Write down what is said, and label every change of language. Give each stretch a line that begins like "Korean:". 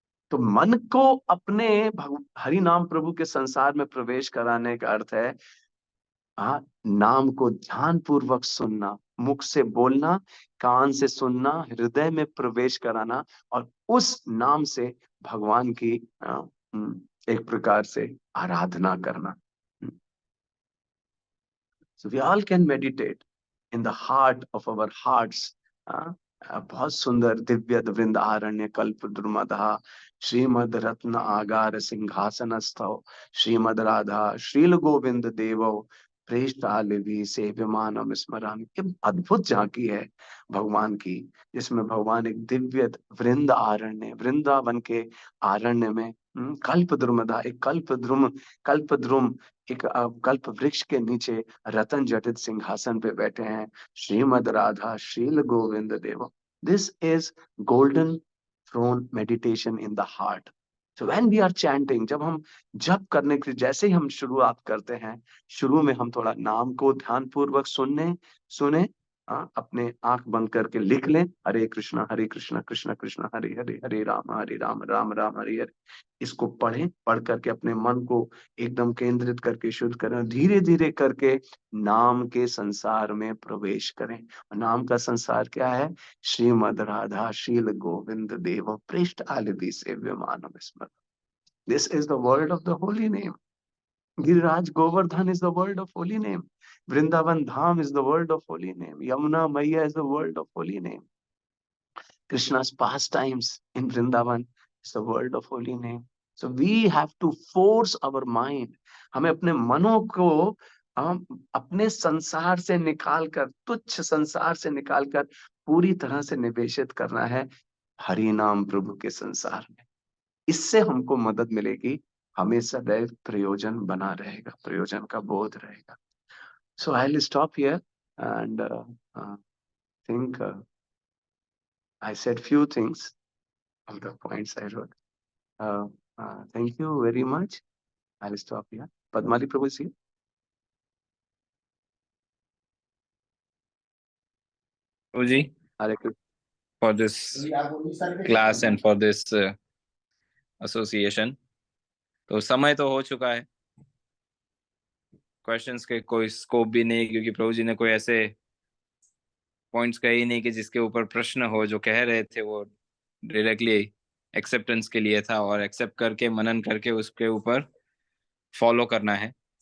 Hindi: तो मन को अपने हरि नाम प्रभु के संसार में प्रवेश कराने का अर्थ है नाम को ध्यान पूर्वक सुनना, मुख से बोलना, कान से सुनना, हृदय में प्रवेश कराना और उस नाम से भगवान की एक प्रकार से आराधना करना।
English: So we all can meditate in the heart of our hearts.
Sanskrit: बहुत सुंदर दिव्य वृंदारण्य कल्प द्रुमदा श्रीमद रत्न आगार सिंहासन स्थव श्रीमद राधा श्रील गोविंद देव प्रेष्ठालिभि सेव्यमानम स्मरामि।
Hindi: ये अद्भुत झांकी है भगवान की, जिसमें भगवान एक दिव्य वृंद आरण्य, वृंदावन के आरण्य में कल्प द्रुमदा, एक कल्प द्रुम एक कल्प वृक्ष के नीचे रतन जटित सिंहासन पे बैठे हैं Shrimad Radha Srila Govind Dev.
English: This is golden throne meditation in the heart. So when we are chanting,
Hindi: जब हम जप करने के जैसे ही हम शुरुआत करते हैं, शुरू में हम थोड़ा नाम को ध्यान पूर्वक सुने, अपने आंख बंद करके लिख लें, हरे कृष्णा कृष्ण कृष्ण हरे हरे, हरे राम राम राम हरे हरे। इसको पढ़ें, पढ़ करके अपने मन को एकदम केंद्रित करके शुद्ध करें, धीरे धीरे करके नाम के संसार में प्रवेश करें। नाम का संसार क्या है?
Sanskrit: श्रीमद राधा शील गोविंद देव पृष्ठ आलिदि सेव्य मानव स्मृत।
English: This is the world of the holy name. Giriraj Govardhan is the world of holy name. Vrindavan Dham is the world of holy name. Yamuna Maiya is the world of holy name. Krishna's pastimes in Vrindavan is the world of holy name. So we have to force our mind.
Hindi: हमें अपने मनों को अपने संसार से निकालकर, तुच्छ संसार से निकालकर पूरी तरह से निवेशित करना है हरि नाम प्रभु के संसार में। इससे हमको मदद मिलेगी, हमें सदैव प्रयोजन बना रहेगा, प्रयोजन का बोध रहेगा।
English: So I'll stop here and think I said few things of the points I wrote. Thank you very much. I'll stop here. Padmali Prabhu is here. Prabhuji, Hare Krishna. for this class and for this association.
Hindi: तो समय तो हो चुका है, questions के कोई scope भी नहीं, क्योंकि प्रभु जी ने कोई ऐसे पॉइंट्स कहे ही नहीं कि जिसके ऊपर प्रश्न हो। जो कह रहे थे वो डायरेक्टली एक्सेप्टेंस के लिए था, और एक्सेप्ट करके मनन करके उसके ऊपर फॉलो करना है।